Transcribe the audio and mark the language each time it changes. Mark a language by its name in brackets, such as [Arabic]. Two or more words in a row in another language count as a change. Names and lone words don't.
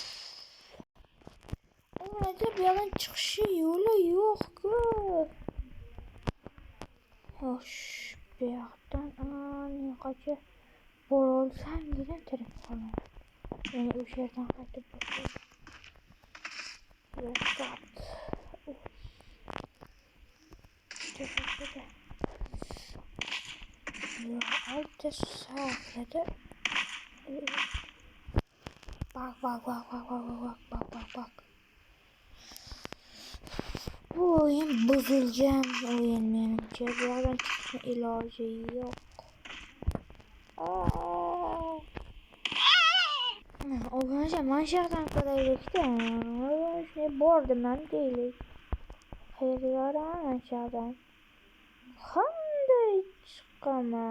[Uzbek] Nega bu yerdan chiqishi yo'li yo'q-ku? Xo'sh, bu yoqdan anaqacha bora olsam degan tirik qolaman. Yana o'sha yerdan qaytib boshlayman. [Turkish] Altta safhada bak. [Uzbek] Bu oyun buzulgan oyun menimcha. Bu yerdan chiqishni iloji yo'q. Obunachi, mana shu yerdan qaraylik-da. Shunday bordim-man deylik. Qayerga mana shu yerdan? Qanday chiqaman?